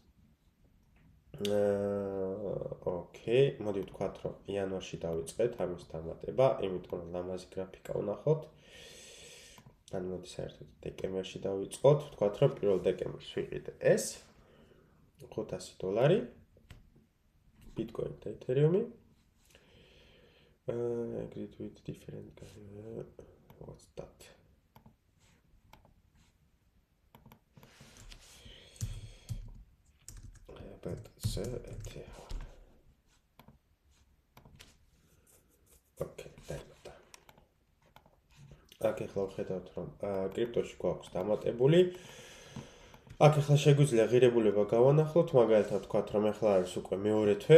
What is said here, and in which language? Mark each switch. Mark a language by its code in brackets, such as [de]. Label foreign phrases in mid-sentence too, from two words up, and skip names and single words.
[ka] ოკეი, მოდი ვთქვათ, რომ იანვარში დავიწყეთ ამის დამატება, იმიტომ რომ ლამაზი გრაფიკა ვნახოთ. ან მოდი საერთოდ დეკემბერში დავიწყოთ, ვთქვათ, რომ 1 დეკემბერს ვიყიდე ეს $500 ბიტკოინი და ეთერიუმი. [en] Agreed with different what's that? But so okay, დაიმატა. [ka] აქ ახლა ვხედავთ რომ კრიპტოში გვაქვს დამატებული. აქ ახლა შეგვიძლია ღირებულება გავანახოთ, მაგალითად ვთქვათ რომ ახლა არის უკვე მეორე თვე.